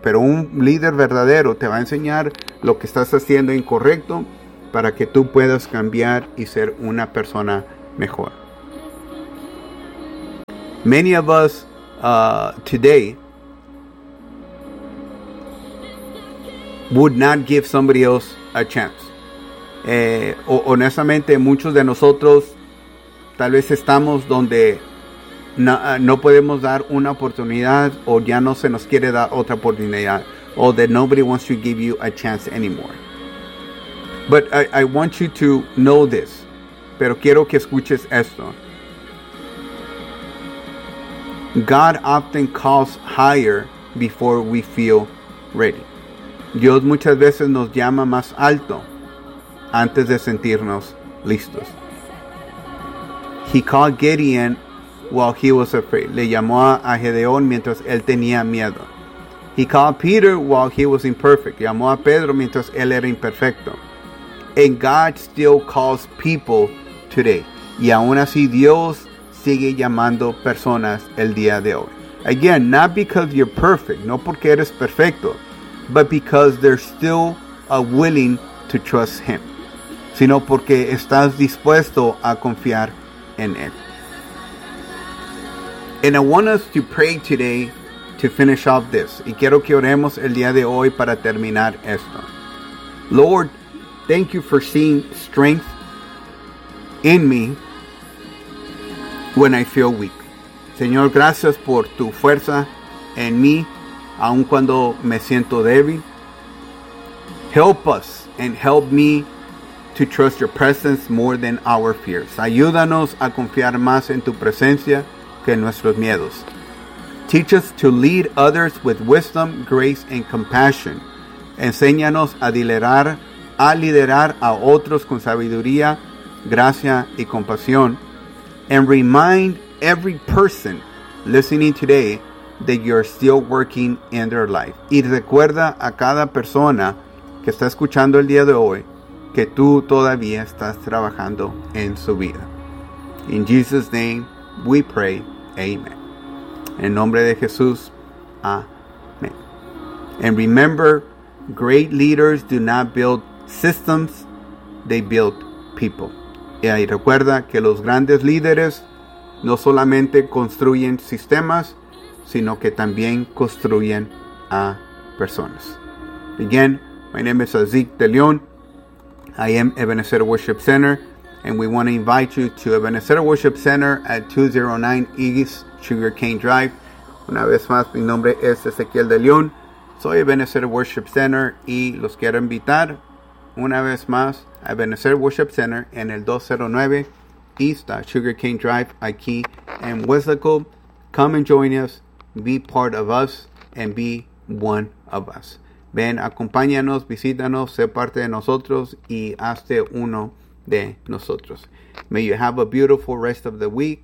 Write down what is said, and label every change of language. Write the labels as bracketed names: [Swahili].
[Spanish] Pero un líder verdadero te va a enseñar lo que estás haciendo incorrecto para que tú puedas cambiar y ser una persona mejor. [English] Many of us today would not give somebody else a chance. [Spanish] Honestamente, muchos de nosotros tal vez estamos donde no podemos dar una oportunidad, o ya no se nos quiere dar otra oportunidad, [English] or that nobody wants to give you a chance anymore. But I want you to know this. [Spanish] Pero quiero que escuches esto. [English] God often calls higher before we feel ready. [Spanish] Dios muchas veces nos llama más alto antes de sentirnos listos. [English] He called Gideon while he was afraid. [Spanish] Le llamó a Gedeón mientras él tenía miedo. [English] He called Peter while he was imperfect. [Spanish] Llamó a Pedro mientras él era imperfecto. [English] And God still calls people today. [Spanish] Y aún así Dios sigue llamando personas el día de hoy. [English] Again, not because you're perfect. [Spanish] No porque eres perfecto. [English] But because they're still willing to trust him. [Spanish] Sino porque estás dispuesto a confiar en él. [English] And I want us to pray today to finish off this. [Spanish] Y quiero que oremos el día de hoy para terminar esto. [English] Lord, thank you for seeing strength in me when I feel weak. [Spanish] Señor, gracias por tu fuerza en mí, aun cuando me siento débil. [English] Help us and help me to trust your presence more than our fears. [Spanish] Ayúdanos a confiar más en tu presencia que en nuestros miedos. [English] Teach us to lead others with wisdom, grace, and compassion. [Spanish] Enséñanos a liderar a otros con sabiduría, gracia, y compasión. [English] And remind every person listening today that you're still working in their life. [Spanish] Y recuerda a cada persona que está escuchando el día de hoy que tú todavía estás trabajando en su vida. [English] In Jesus' name we pray, amen. [Spanish] En nombre de Jesús, amén. [English] And remember, great leaders do not build systems, they build people. [Spanish] Y ahí recuerda que los grandes líderes no solamente construyen sistemas, sino que también construyen a personas. [English] Again, my name is Azik De Leon. I am Ebenezer Worship Center, and we want to invite you to Ebenezer Worship Center at 209 East Sugar Cane Drive. [Spanish] Una vez más, mi nombre es Ezequiel De Leon. Soy Ebenezer Worship Center y los quiero invitar una vez más a Ebenezer Worship Center en el 209 East Sugar Cane Drive aquí en Weslaco. [English] Come and join us, be part of us, and be one of us. [Spanish] Ven, acompáñanos, visítanos, sé parte de nosotros y hazte uno de nosotros. [English] May you have a beautiful rest of the week.